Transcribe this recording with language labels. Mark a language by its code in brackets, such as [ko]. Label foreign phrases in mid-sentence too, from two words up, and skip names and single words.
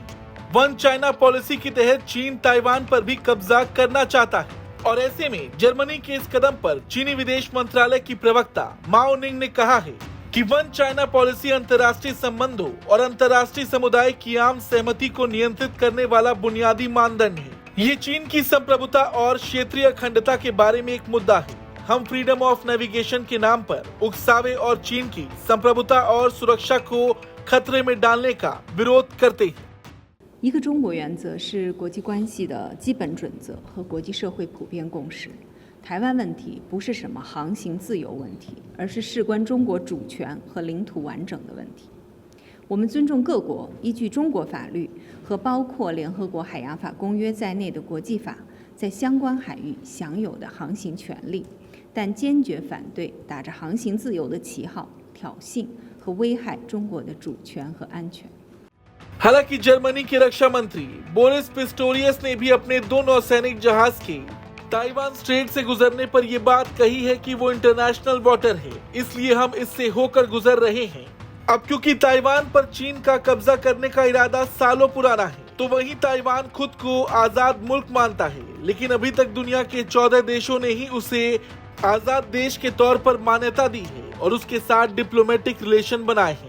[en] One China policy [hi] के तहत चीन ताइवान पर भी कब्जा करना चाहता है और ऐसे में जर्मनी के इस कदम पर चीनी विदेश मंत्रालय की प्रवक्ता माओ निंग ने कहा है कि [en] One China policy [hi] अंतर्राष्ट्रीय संबंधों और अंतर्राष्ट्रीय समुदाय की आम सहमति को नियंत्रित करने वाला बुनियादी मानदंड है। ये चीन की संप्रभुता और क्षेत्रीय अखंडता के बारे में एक मुद्दा है। हम [en] freedom of navigation [hi] के नाम पर उकसावे और चीन की संप्रभुता और सुरक्षा को खतरे में डालने का विरोध करते हैं। [zh] 一个中国原则是国际关系的基本准则和国际社会普遍共识。台湾问题不是什么航行自由问题，而是事关中国主权和领土完整的问题。我们尊重各国依据中国法律和包括联合国海洋法公约在内的国际法在相关海域享有的航行权利，但坚决反对打着航行自由的旗号挑衅和危害中国的主权和安全。 [hi] हालांकि जर्मनी के रक्षा मंत्री बोरिस पिस्टोरियस ने भी अपने 2 नौसैनिक जहाज के ताइवान स्ट्रेट से गुजरने पर यह बात कही है कि वो [en] international water [hi] है, इसलिए हम इससे होकर गुजर रहे हैं। अब क्योंकि ताइवान पर चीन का कब्जा करने का इरादा सालों पुराना है, तो वहीं ताइवान खुद को आजाद मुल्क मानता है, लेकिन अभी तक दुनिया के 14 देशों ने ही उसे आजाद देश के तौर पर मान्यता दी है और उसके साथ [en] diplomatic relation [hi] बनाए हैं।